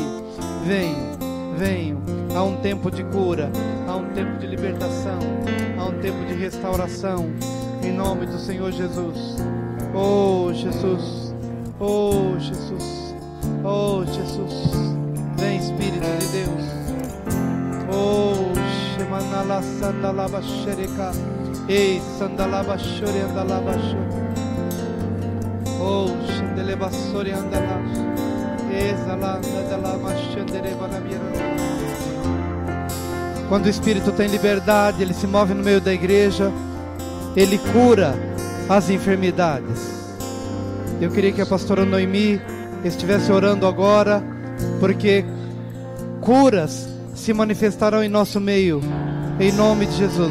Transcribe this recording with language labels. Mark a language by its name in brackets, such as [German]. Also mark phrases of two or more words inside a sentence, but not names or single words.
[Portuguese] Venham. Há um tempo de cura, há um tempo de libertação, há um tempo de restauração. Em nome do Senhor Jesus. Oh Jesus. Oh Jesus. Oh Jesus. Vem, Espírito de Deus. Oh Shemanala Sandalaba Shereka. Ei Sandalaba Shore Andalaba Shore. Oh Shandeleba Sore Andala. Exalanda Dalama Shandereba Nabira. Quando o Espírito tem liberdade, ele se move no meio da igreja, ele cura as enfermidades. Eu queria que a pastora Noemi estivesse orando agora, porque curas se manifestarão em nosso meio, em nome de Jesus.